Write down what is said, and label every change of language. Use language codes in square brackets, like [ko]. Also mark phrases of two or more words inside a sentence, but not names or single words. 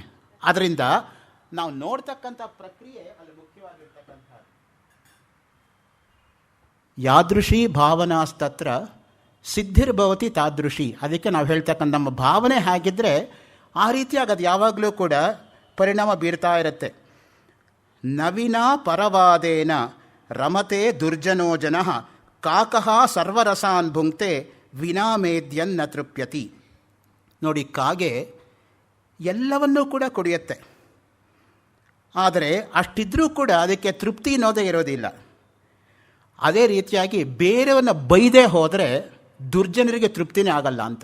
[kn] ಅದರಿಂದ ನಾವು ನೋಡ್ತಕ್ಕಂಥ ಪ್ರಕ್ರಿಯೆ ಅಲ್ಲಿ ಮುಖ್ಯವಾಗಿರ್ತಕ್ಕಂಥ [sa] ಯಾದೃಶಿ ಭಾವನಾಸ್ತತ್ರ ಸಿದ್ಧಿರ್ಭವತಿ ತಾದೃಶಿ. [kn] ಅದಕ್ಕೆ ನಾವು ಹೇಳ್ತಕ್ಕಂಥ ನಮ್ಮ ಭಾವನೆ ಹೇಗಿದ್ದರೆ ಆ ರೀತಿಯಾಗಿ ಅದು ಯಾವಾಗಲೂ ಕೂಡ ಪರಿಣಾಮ ಬೀರ್ತಾ ಇರುತ್ತೆ. [sa] ನವಿನ ಪರವಾದೇನ ರಮತೆ ದುರ್ಜನೋ ಜನಃ ಕಾಕಃ ಸರ್ವರಸಾನ್ ಭುಂಕ್ತೆ ವಿನಾಮೇದ್ಯನ್ನ ತೃಪ್ಯತಿ. [kn] ನೋಡಿ, ಕಾಗೆ ಎಲ್ಲವನ್ನೂ ಕೂಡ ಕುಡಿಯುತ್ತೆ, ಆದರೆ ಅಷ್ಟಿದ್ರೂ ಕೂಡ ಅದಕ್ಕೆ ತೃಪ್ತಿ ಅನ್ನೋದೇ ಇರೋದಿಲ್ಲ. ಅದೇ ರೀತಿಯಾಗಿ ಬೇರೆಯವ್ರನ್ನ ಬೈದೇ ಹೋದರೆ ದುರ್ಜನರಿಗೆ ತೃಪ್ತಿನೇ ಆಗಲ್ಲ ಅಂತ.